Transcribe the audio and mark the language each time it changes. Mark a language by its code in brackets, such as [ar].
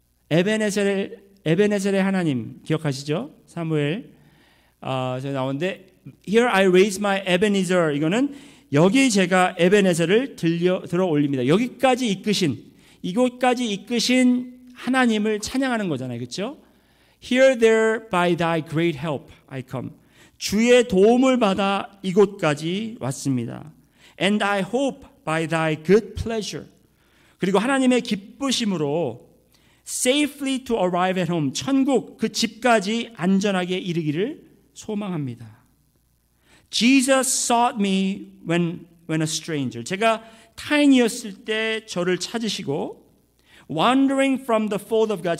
[ko] 에베네셀의 하나님 기억하시죠? 사무엘 제가 나오는데, [en] Here I raise my Ebenezer, [ko] 이거는 여기 제가 에베네셀을 들어 올립니다. 여기까지 이곳까지 이끄신 하나님을 찬양하는 거잖아요. 그렇죠? [en] Here there by thy great help I come. [ko] 주의 도움을 받아 이곳까지 왔습니다. [en] And I hope by thy good pleasure. [ko] 그리고 하나님의 기쁘심으로 [en] safely to arrive at home. [ko] 천국 그 집까지 안전하게 이르기를 소망합니다. [en] Jesus sought me when a stranger. [ko] 제가 타인이었을 때 저를 찾으시고, [en] wandering from the fold of God.